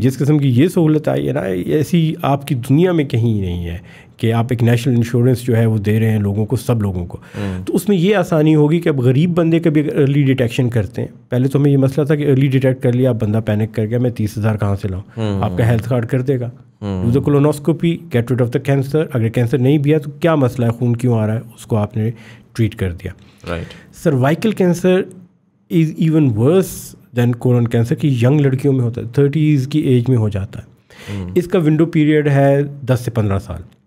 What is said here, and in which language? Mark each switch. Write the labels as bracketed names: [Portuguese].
[Urdu] جس قسم کی یہ سہولت آئی ہے نا, ایسی آپ کی دنیا میں کہیں نہیں ہے کہ آپ ایک نیشنل انشورنس جو ہے وہ دے رہے ہیں لوگوں کو, سب لوگوں کو. تو اس میں یہ آسانی ہوگی کہ اب غریب بندے کا بھی اگر ارلی ڈیٹیکشن کرتے ہیں, پہلے تو ہمیں یہ مسئلہ تھا کہ ارلی ڈیٹیکٹ کر لیا, اب بندہ پینک کر گیا, میں 30,000 کہاں سے لاؤں, آپ کا ہیلتھ کارڈ کر دے گا. [English] Do the colonoscopy, get rid of the cancer. [Urdu] اگر کینسر نہیں بھی ہے تو کیا مسئلہ ہے, خون کیوں آ رہا ہے, اس کو آپ نے ٹریٹ کر دیا. [English] cervical cancer is even worse than colon cancer, [Urdu] کی ینگ لڑکیوں میں ہوتا ہے, 30s کی ایج میں ہو جاتا ہے. اس کا ونڈو پیریڈ ہے 10 سے 15 سال.